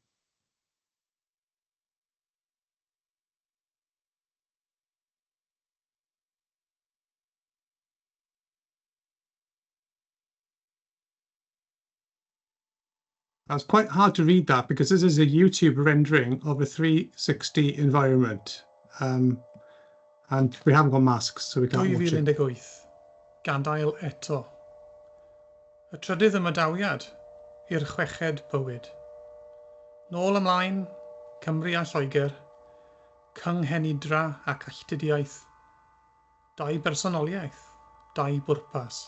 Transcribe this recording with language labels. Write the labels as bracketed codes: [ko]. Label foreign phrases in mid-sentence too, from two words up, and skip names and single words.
[en] It's quite hard to read that because this is a YouTube rendering of a 360 environment. And we haven't got masks, so we can't watch it. [cy] 2018, gadael eto. Y trydydd ymadawiad i'r chweched bywyd. Nôl ymlaen, Cymru a Lloegr, cynghenidra ac alltudiaeth. Dau bersonoliaeth, dau bwrpas.